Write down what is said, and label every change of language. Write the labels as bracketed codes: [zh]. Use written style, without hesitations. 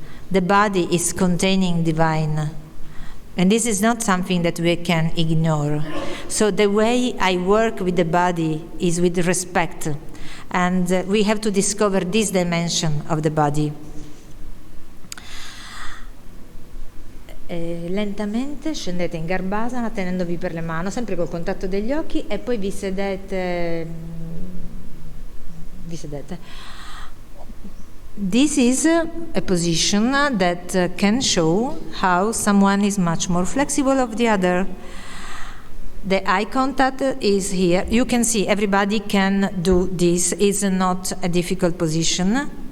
[en] The body is containing divine. And this is not something that we can ignore. So the way I work with the body is with respect. And we have to discover this dimension of the body. [it] Lentamente scendete in Garbhasana tenendovi per le mani, sempre col contatto degli occhi, e poi vi sedete. [en] This is a position that can show how someone is much more flexible of the other. The eye contact is here. You can see everybody can do this. It's not a difficult position.